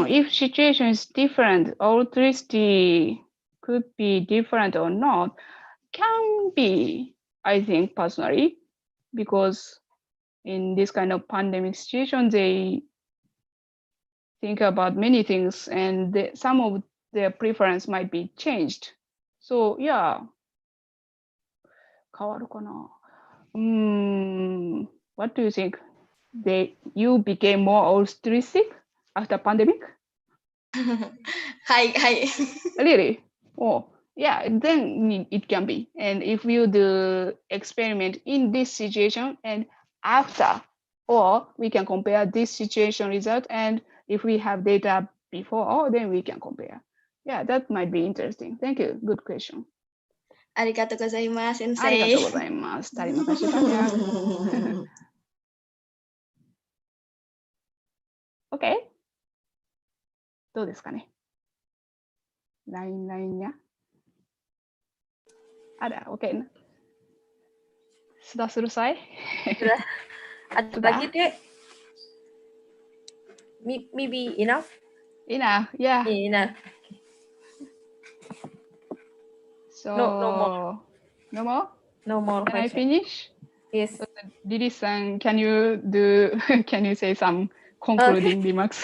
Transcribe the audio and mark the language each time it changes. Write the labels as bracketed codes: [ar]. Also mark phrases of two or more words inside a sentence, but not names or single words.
[en] If situation is different, altruistic could be different or not. Can be, I think personally, because in this kind of pandemic situation, they think about many things, and some of their preference might be changed. So yeah, [ja] 変わるかな? [en] What do you think? You became more altruistic after pandemic? Hi. Really? Oh, yeah, then it can be. And if you do experiment in this situation and after, or we can compare this situation result, and if we have data before, then we can compare. Yeah, that might be interesting. Thank you. Good question. [ja] ありがとうございます、先生. ありがとうございます. [id] Terima kasih banyak. Oke. [ja] どうですかね? [id] Lain-lainnya? Ada, oke. Sudah selesai? Sudah. Ada lagi, Dek? [en] Maybe enough? Enough, yeah. Enough. So, no more. No more? No more. Can I finish? Yes. So, Didi-san, can you say some concluding remarks?